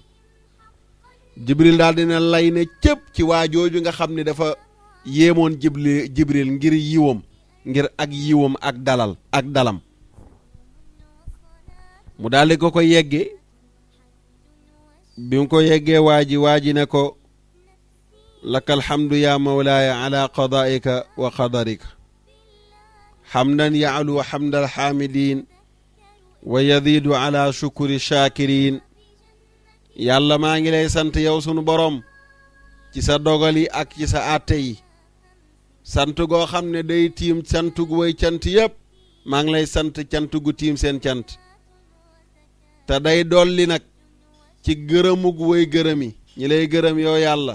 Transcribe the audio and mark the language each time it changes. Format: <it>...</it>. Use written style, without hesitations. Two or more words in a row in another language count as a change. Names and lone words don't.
<wo>jibril daal dina lay ne cëpp ci waa jooju nga xam ne dafa yéemoon jibril ngir yiwam, ngir ak yiwam ak dalam. mu daal di ko yeggee. bi mu ko yeggee waa ji ne ko</wo> <ar>لك الحمد يا مولاي على قضائك وقدرك حمدا يعلو حمد الحامدين ويزيد على شكر الشاكرين.</ar> <wo>yàlla maa ngi lay sant yow sunu borom ci sa dogal yi ak ci sa àtte yi, sant goo xam ne day tiim cant gu way cant yépp. maa ngi lay sant cant gu tiim seen cant te day dolli nag ci gërëmu gu way gërëmi ñi lay gërëm yow yàlla.</wo>